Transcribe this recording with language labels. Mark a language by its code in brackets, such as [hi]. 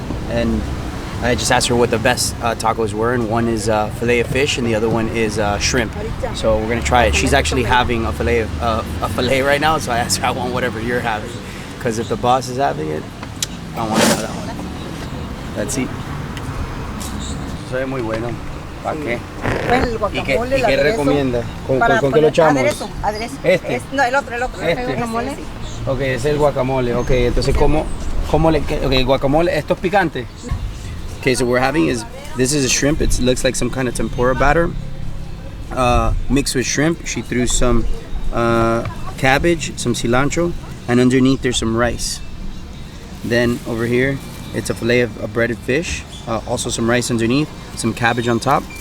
[en] And I just asked her what the best tacos were, and one is fillet of fish, and the other one is shrimp. So we're gonna try it. She's actually having a fillet right now, so I asked her, I want whatever you're having, because if the boss is having it, I want to have that one. Let's see. [es] Se ve muy bueno. ¿Para qué? ¿Y qué recomienda? ¿Con qué lo echamos? Aderezo. Este. No, el otro. Este. Guacamole. Ok, ese es el guacamole. Ok, entonces ¿cómo le... Ok, guacamole, ¿esto es picante? [en] Okay, so what we're having is, this is a shrimp. It looks like some kind of tempura batter. Mixed with shrimp. She threw some cabbage, some cilantro, and underneath there's some rice. Then over here, it's a fillet of breaded fish. Also some rice underneath, some cabbage on top.